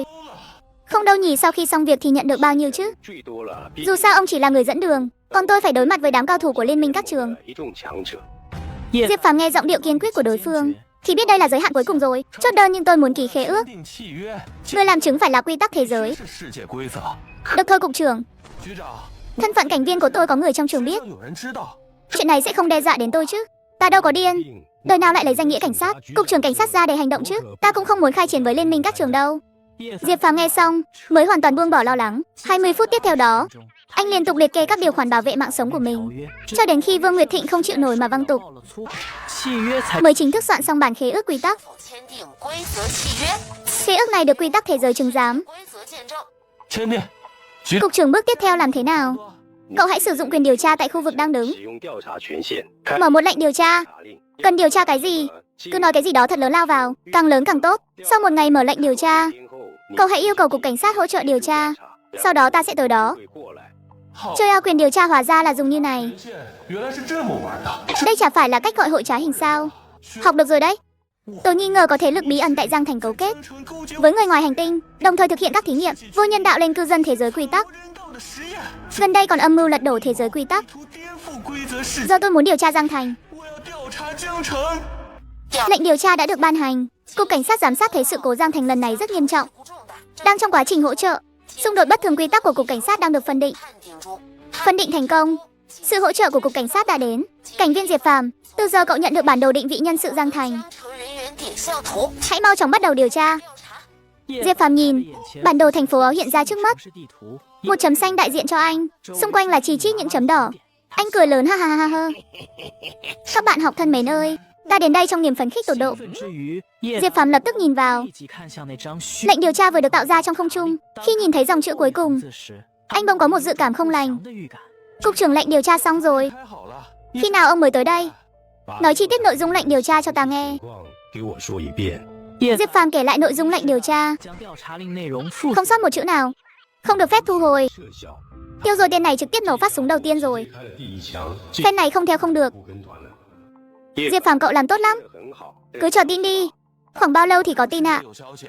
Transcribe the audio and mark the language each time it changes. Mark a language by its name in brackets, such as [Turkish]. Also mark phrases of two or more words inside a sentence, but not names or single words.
[Vietnamese] Không đâu nhỉ, sau khi xong việc thì nhận được bao nhiêu chứ? [Chinese] 最多了，比 [Vietnamese] Dù sao ông chỉ là người dẫn đường, còn tôi phải đối mặt với đám cao thủ của liên minh các trường. [Chinese] 一众强者。 [Vietnamese] Diệp Phàm nghe giọng điệu kiên quyết của đối phương thì biết đây là giới hạn cuối cùng rồi. Chốt đơn nhưng tôi muốn ký khế ước. [Chinese] 订契约， [Vietnamese] Người làm chứng phải là quy tắc thế giới. [Chinese] 是世界规则。 [Vietnamese] Được thôi cục trưởng, [Chinese] 局长， [Vietnamese] thân phận cảnh viên của tôi có người trong trường biết. [Chinese] 让有人知道。 [Vietnamese] Chuyện này sẽ không đe dọa đến tôi chứ? Ta đâu có điên. [Chinese] 定 [Vietnamese] Đời nào lại lấy danh nghĩa cảnh sát, cục trưởng cảnh sát ra để hành động chứ? Ta cũng không muốn khai chiến với liên minh các trường đâu. Diệp Phàm nghe xong mới hoàn toàn buông bỏ lo lắng. 20 phút tiếp theo đó, anh liên tục liệt kê các điều khoản bảo vệ mạng sống của mình, cho đến khi Vương Nguyệt Thịnh không chịu nổi mà văng tục, mới chính thức soạn xong bản khế ước quy tắc. [Chinese] 否签订规则契约， [Vietnamese] Khế ước này được quy tắc thế giới chứng giám. [Chinese] 规则见证。签订。局 [Vietnamese] Cục trưởng bước tiếp theo làm thế nào? Cậu hãy sử dụng quyền điều tra tại khu vực đang đứng, [Chinese] 使用调查权限，开 [Vietnamese] mở một lệnh điều tra. [Chinese] 查令。 [Vietnamese] Cần điều tra cái gì? Cứ nói cái gì đó thật lớn lao vào, càng lớn càng tốt. Sau một ngày mở lệnh điều tra, [Chinese] 今后你 [Vietnamese] cậu hãy yêu cầu cục cảnh sát hỗ trợ điều tra. Sau đó ta sẽ tới đó. [Chinese] 会过来。好， [Vietnamese] Chơi ao quyền điều tra hóa ra là dùng như này. [Chinese] 权限原来是这么玩的。 [Vietnamese] Đây chả phải là cách gọi hội trá hình sao? Học được rồi đấy. Tôi nghi ngờ có thế lực bí ẩn tại Giang Thành cấu kết [Chinese] 成勾结 [Vietnamese] với người ngoài hành tinh, đồng thời thực hiện các thí nghiệm vô nhân đạo lên cư dân thế giới quy tắc. [Chinese] 人道的实验， [Vietnamese] Gần đây còn âm mưu lật đổ thế giới quy tắc. [Chinese] 图颠覆规则世界。 [Vietnamese] Giờ tôi muốn điều tra Giang Thành. [Chinese] 我要调查江城。 [Vietnamese] Lệnh điều tra đã được ban hành. Cục cảnh sát giám sát thấy sự cố Giang Thành lần này rất nghiêm trọng. [Chinese] 不重大， [Vietnamese] Đang trong quá trình hỗ trợ, xung đột bất thường quy tắc của cục cảnh sát đang được phân định. [Chinese] 判定中， [Vietnamese] Phân định thành công. Sự hỗ trợ của cục cảnh sát đã đến. Cảnh viên Diệp Phàm, từ giờ cậu nhận được bản đồ định vị nhân sự Giang Thành. [Chinese] 加成人员定向图 [Vietnamese] Hãy mau chóng bắt đầu điều tra. [Chinese] 调查。 [Vietnamese] Diệp Phàm nhìn, bản đồ thành phố áo hiện ra trước mắt. Một chấm xanh đại diện cho anh, xung quanh là chi chít những chấm đỏ. Anh cười lớn ha ha ha ha. Các bạn học thân mến ơi, ta đến đây trong niềm phấn khích tột độ. Diệp Phàm lập tức nhìn vào. Lệnh điều tra vừa được tạo ra trong không trung. Khi nhìn thấy dòng chữ cuối cùng, anh bỗng có một dự cảm không lành. Cục trưởng lệnh điều tra xong rồi. [Chinese] 开好了， [Vietnamese] Khi nào ông mới tới đây? Nói chi tiết nội dung lệnh điều tra cho ta nghe. [Chinese] 情况给我说一遍。 [Vietnamese] Diệp Phàm kể lại nội dung lệnh điều tra, không sót một chữ nào. Không được phép thu hồi. [Chinese] 撤销， [Vietnamese] Tiêu rồi tiền này trực tiếp nổ phát súng đầu tiên rồi. [Chinese] 开了第一枪，这 [Vietnamese] Phen này không theo không được. [Chinese] 不跟团了。 [Vietnamese] Diệp Phàm cậu làm tốt lắm. [Chinese] 很好。 [Vietnamese] Cứ chờ tin đi. Khoảng bao lâu thì có tin ạ?